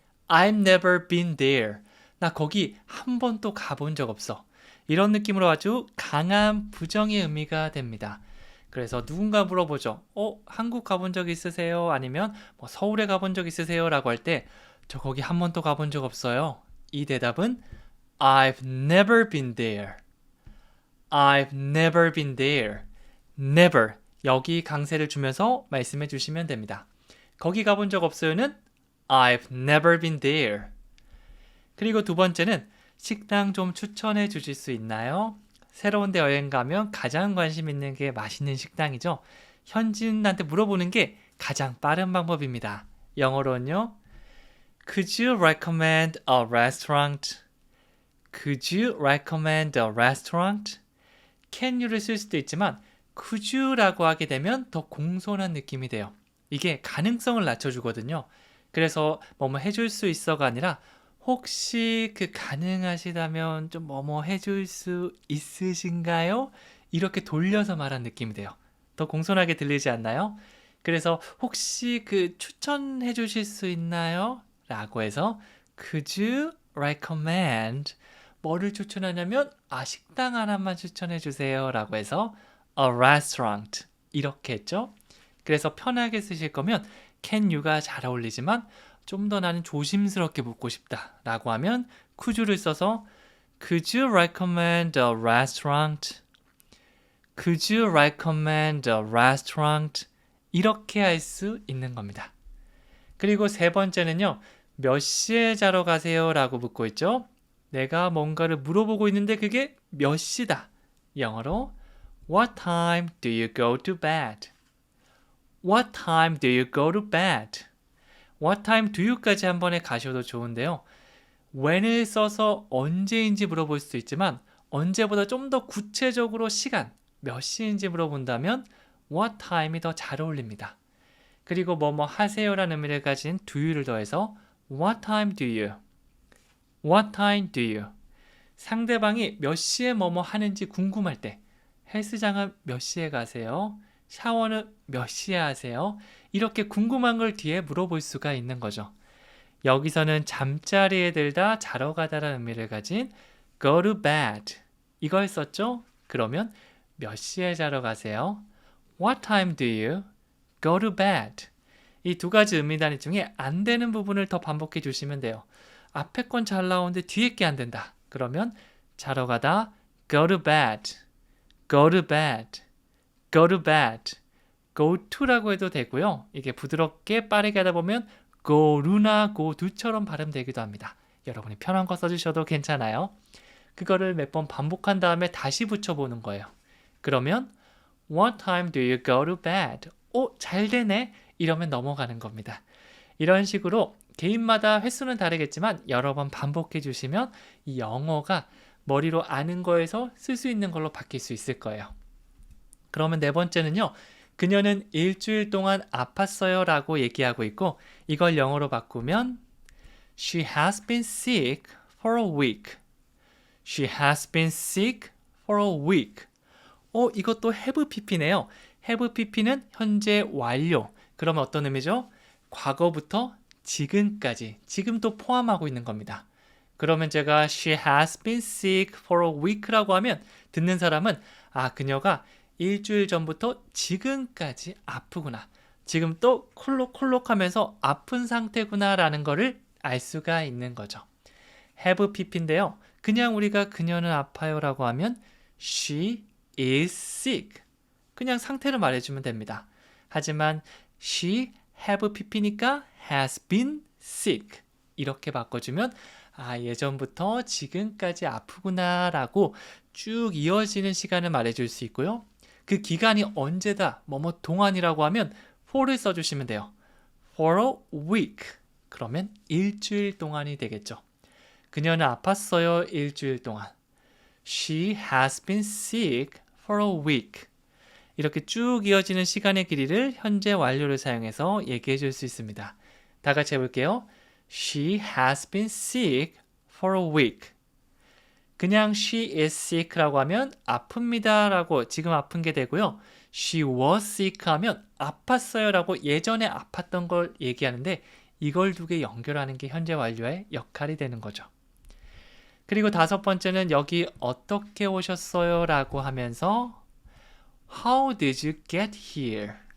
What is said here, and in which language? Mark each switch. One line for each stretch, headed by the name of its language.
English: I've never been there.
Korean: 나 거기 한 번도 가본 적 없어. 이런 느낌으로 아주 강한 부정의 의미가 됩니다. 그래서 누군가 물어보죠. 한국 가본 적 있으세요? 아니면 서울에 가본 적 있으세요? 라고 할 때 저 거기 한 번도 가본 적 없어요. 이 대답은
English: I've never been there. I've never been there. Never.
Korean: 여기 강세를 주면서 말씀해 주시면 됩니다. 거기 가본 적 없어요는
English: I've never been there.
Korean: 그리고 두 번째는 식당 좀 추천해 주실 수 있나요? 새로운 데 여행 가면 가장 관심 있는 게 맛있는 식당이죠. 현지인한테 물어보는 게 가장 빠른 방법입니다. 영어로는요.
English: Could you recommend a restaurant? Could you recommend a restaurant?
Korean: Can you를 쓸 수도 있지만
English: could you
Korean: 라고 하게 되면 더 공손한 느낌이 돼요. 이게 가능성을 낮춰주거든요. 그래서 뭐뭐 해줄 수 있어가 아니라 혹시 가능하시다면 좀 뭐뭐 해줄 수 있으신가요? 이렇게 돌려서 말한 느낌이 돼요. 더 공손하게 들리지 않나요? 그래서 혹시 추천해 주실 수 있나요? 라고 해서
English: Could you recommend
Korean: 뭐를 추천하냐면 식당 하나만 추천해 주세요 라고 해서
English: a restaurant
Korean: 이렇게 했죠. 그래서 편하게 쓰실 거면
English: can you
Korean: 가 잘 어울리지만 좀 더 나는 조심스럽게 묻고 싶다 라고 하면
English: could you
Korean: 를 써서
English: Could you recommend a restaurant? Could you recommend a restaurant?
Korean: 이렇게 할 수 있는 겁니다. 그리고 세 번째는요. 몇 시에 자러 가세요? 라고 묻고 있죠. 내가 뭔가를 물어보고 있는데 그게 몇 시다. 영어로
English: What time do you go to bed? What time do you go to bed? What time do you
Korean: 까지 한 번에 가셔도 좋은데요. when을 써서 언제인지 물어볼 수 있지만 언제보다 좀 더 구체적으로 시간, 몇 시인지 물어본다면
English: what time
Korean: 이 더 잘 어울립니다. 그리고 뭐뭐 하세요라는 의미를 가진
English: do you
Korean: 를 더해서
English: what time do you? What time do you?
Korean: 상대방이 몇 시에 뭐뭐 하는지 궁금할 때 헬스장은 몇 시에 가세요? 샤워는 몇 시에 하세요? 이렇게 궁금한 걸 뒤에 물어볼 수가 있는 거죠. 여기서는 잠자리에 들다 자러 가다라는 의미를 가진
English: go to bed
Korean: 이걸 썼죠? 그러면 몇 시에 자러 가세요?
English: What time do you go to bed?
Korean: 이 두 가지 의미 단위 중에 안 되는 부분을 더 반복해 주시면 돼요. 앞에 건 잘 나오는데 뒤에 게 안 된다. 그러면 자러 가다
English: go to bed, go to
Korean: bed, go to bed, go to라고 해도 되고요. 이게 부드럽게 빠르게 하다 보면
English: go to
Korean: 나 go to처럼 발음되기도 합니다. 여러분이 편한 거 써주셔도 괜찮아요. 그거를 몇 번 반복한 다음에 다시 붙여보는 거예요. 그러면
English: What time do you go to bed?
Korean: 잘 되네. 이러면 넘어가는 겁니다. 이런 식으로 개인마다 횟수는 다르겠지만 여러 번 반복해 주시면 이 영어가 머리로 아는 거에서 쓸 수 있는 걸로 바뀔 수 있을 거예요. 그러면 네 번째는요. 그녀는 일주일 동안 아팠어요 라고 얘기하고 있고 이걸 영어로 바꾸면
English: She has been sick for a week. She has been sick for a week.
Korean: 이것도 have pp네요. have pp는 현재 완료. 그러면 어떤 의미죠? 과거부터 지금까지, 지금도 포함하고 있는 겁니다. 그러면 제가
English: She has been sick for a week
Korean: 라고 하면 듣는 사람은 그녀가 일주일 전부터 지금까지 아프구나. 지금 또 콜록콜록하면서 아픈 상태구나 라는 거를 알 수가 있는 거죠. have pp인데요. 그냥 우리가 그녀는 아파요 라고 하면
English: She is sick.
Korean: 그냥 상태를 말해주면 됩니다. 하지만
English: she have pp
Korean: 니까
English: has been sick.
Korean: 이렇게 바꿔주면 예전부터 지금까지 아프구나 라고 쭉 이어지는 시간을 말해줄 수 있고요. 그 기간이 언제다, 뭐뭐 동안이라고 하면 for를 써주시면 돼요.
English: for a week.
Korean: 그러면 일주일 동안이 되겠죠. 그녀는 아팠어요, 일주일 동안.
English: She has been sick for a week.
Korean: 이렇게 쭉 이어지는 시간의 길이를 현재 완료를 사용해서 얘기해 줄 수 있습니다. 다 같이 해볼게요.
English: She has been sick for a week.
Korean: 그냥
English: she is sick
Korean: 라고 하면 아픕니다 라고 지금 아픈 게 되고요.
English: She was sick
Korean: 하면 아팠어요 라고 예전에 아팠던 걸 얘기하는데 이걸 두 개 연결하는 게 현재 완료의 역할이 되는 거죠. 그리고 다섯 번째는 여기 어떻게 오셨어요 라고 하면서
English: How did you get here?